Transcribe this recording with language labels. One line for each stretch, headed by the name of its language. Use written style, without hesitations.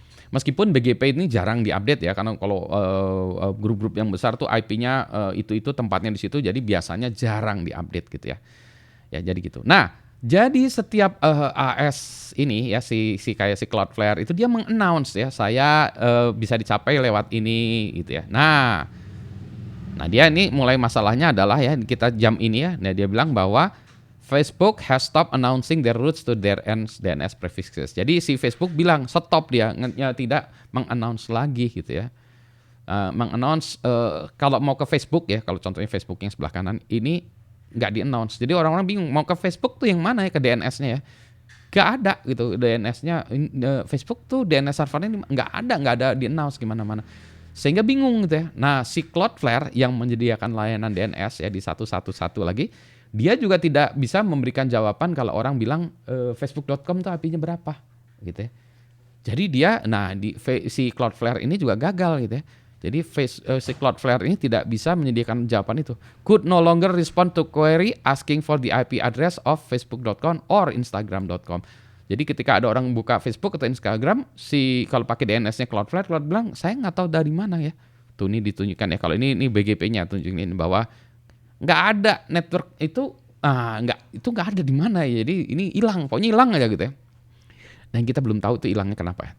Indonesian: Meskipun BGP ini jarang diupdate ya, karena kalau grup-grup yang besar tuh IP-nya itu tempatnya di situ, jadi biasanya jarang diupdate gitu ya. Ya jadi gitu. Nah, jadi setiap AS ini ya kayak si Cloudflare itu dia meng-announce ya, saya bisa dicapai lewat ini gitu ya. Nah dia ini mulai masalahnya adalah ya kita jam ini ya. Nah dia bilang bahwa
English: Facebook has stopped announcing their routes to their DNS prefixes.
Indonesian: Jadi si Facebook bilang stop, dia tidak meng-announce lagi gitu ya. Meng-announce kalau mau ke Facebook ya, kalau contohnya Facebook yang sebelah kanan ini nggak di-announce. Jadi orang-orang bingung mau ke Facebook tuh yang mana ya, ke DNS-nya ya. Nggak ada gitu DNS-nya. Facebook tuh DNS servernya nggak ada di-announce gimana-mana. Sehingga bingung gitu ya. Nah si Cloudflare yang menyediakan layanan DNS ya di 111 lagi, dia juga tidak bisa memberikan jawaban kalau orang bilang facebook.com tuh IP-nya berapa gitu ya. Jadi dia, si Cloudflare ini juga gagal gitu ya. Jadi si Cloudflare ini tidak bisa menyediakan jawaban itu.
English: Could no longer respond to query asking for the IP address of facebook.com or instagram.com.
Indonesian: Jadi ketika ada orang buka Facebook atau Instagram, kalau pakai DNS-nya Cloudflare bilang, saya nggak tahu dari mana ya. Tuh ini ditunjukkan ya, kalau ini BGP-nya tunjukin bahwa nggak ada network itu, nggak ada di mana ya. Jadi ini hilang, pokoknya hilang aja gitu ya. Dan kita belum tahu itu hilangnya kenapa ya.